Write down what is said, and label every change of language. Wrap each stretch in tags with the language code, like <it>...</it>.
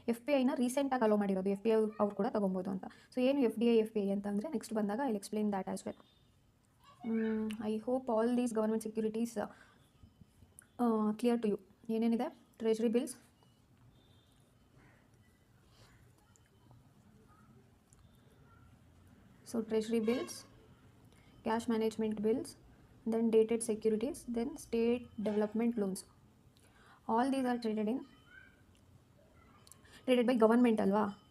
<kn>FPIನ ರೀಸೆಂಟಾಗಿ ಅಲೋ ಮಾಡಿರೋದು, FPI ಅವ್ರು ಕೂಡ ತೊಗೊಬೋದು ಅಂತ. ಸೊ ಏನು FPI ಅಂತಂದರೆ ನೆಕ್ಸ್ಟ್ ಬಂದಾಗ</kn> <en>I will explain that as well. I hope all these government securities clear to you.</en> <kn>ಏನೇನಿದೆ?</kn> <en>Treasury bills, so treasury bills, cash management bills, then dated securities, then state development loans. All these are traded by government ಅಲ್ವಾ.</en>